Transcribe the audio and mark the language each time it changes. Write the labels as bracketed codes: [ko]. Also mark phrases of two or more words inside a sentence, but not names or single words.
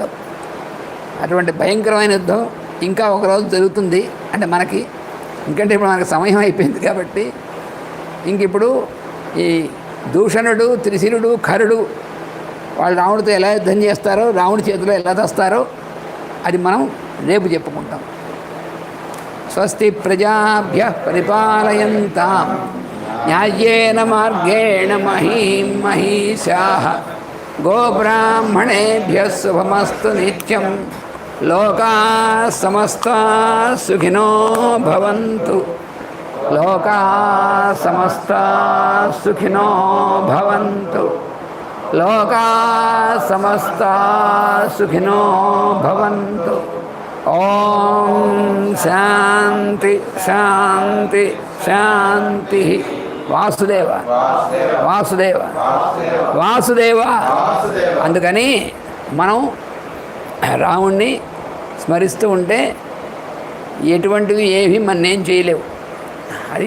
[te] అటువంటి భయంకరమైన యుద్ధం ఇంకా ఒకరోజు జరుగుతుంది. అంటే మనకి ఇంకంటే ఇప్పుడు మనకు సమయం అయిపోయింది కాబట్టి ఇంక ఇప్పుడు ఈ దూషణుడు, త్రిశిరుడు, కరుడు వాళ్ళు రాముడితో ఎలా యుద్ధం చేస్తారో, రాముడి చేతిలో ఎలా తెస్తారో అది మనం రేపు చెప్పుకుంటాం. [sa] స్వస్తి ప్రజాభ్యః పరిపాలయంతాం న్యాయేన మార్గేణ మహీం మహీషాః గోబ్రాహ్మణేభ్యः శుభమస్తు నిత్యం. లోకాః సమస్తాః సుఖినో భవంతు. లోకాః సమస్తాః సుఖినో భవంతు. లోకా సమస్తా సుఖినో భవంతు. ఓం శాంతి శాంతి శాంతి. వాసుదేవ వాసుదేవ వాసుదేవ. [te] అందుకని మనం రాముణ్ణి స్మరిస్తూ ఉంటే ఎటువంటివి ఏవి మనం ఏం చేయలేవు.